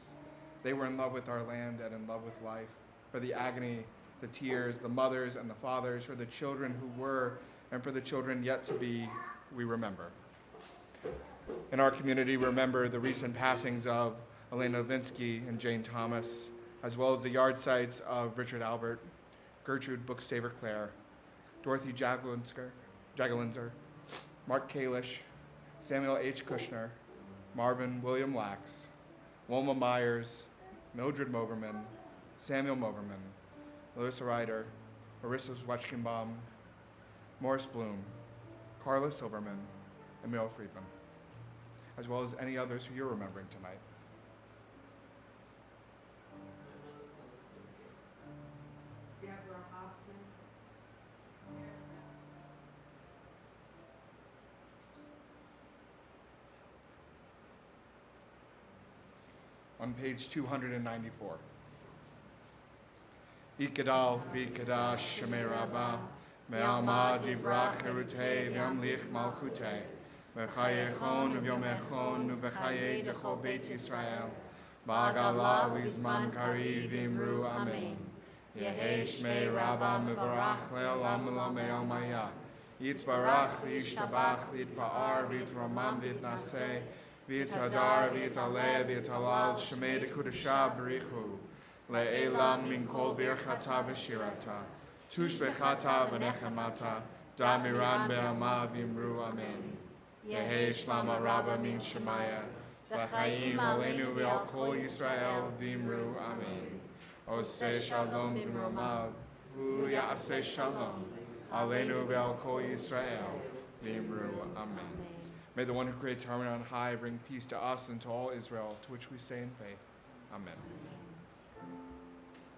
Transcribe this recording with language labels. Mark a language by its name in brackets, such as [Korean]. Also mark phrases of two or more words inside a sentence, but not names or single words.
[English] They were in love with our land and in love with life. For the agony, the tears, the mothers and the fathers, for the children who were and for the children yet to be, we remember. In our community, remember the recent passings of Elena Levinsky and Jane Thomas, as well as the yard sites of Richard Albert, Gertrude Bookstaver-Clare, Dorothy Jagelinzer, Mark Kalish, Samuel H. Kushner, Marvin William Lax, Wilma Myers, Mildred Moverman, Samuel Moverman, Melissa Ryder, Marissa Zwetschgenbaum, Morris Bloom, Carla Silverman, and Emil Friedman, as well as any others who you're remembering tonight. Deborah Hoffman. On page 294. [Aramaic] יתגדל ויתקדש שמה רבא, בעלמא די ברא כרעותה וימליך מלכותה, בחייכון וביומיכון ובחיי דכל בית ישראל, בעגלא ובזמן קריב ואמרו אמן. יהא שמה רבא מברך לעלם ולעלמי עלמיא, יתברך וישתבח ויתפאר ויתרומם ויתנשא, ויתהדר ויתעלה ויתהלל שמה דקודשא בריך הוא, לעלא מן כל ברכתא ושירתא, תשבחתא ונחמתא, דאמירן בעלמא ואמרו אמן. יהא שלמא רבא מן שמיא, וחיים עלינו ועל כל ישראל ואמרו אמן. [Hebrew] עושה שלום במרומיו, הוא יעשה שלום, עלינו ועל כל ישראל [Aramaic] ואמרו אמן. [English] May the one who creates harmony on high bring peace to us and to all Israel, to which we say in faith. Amen.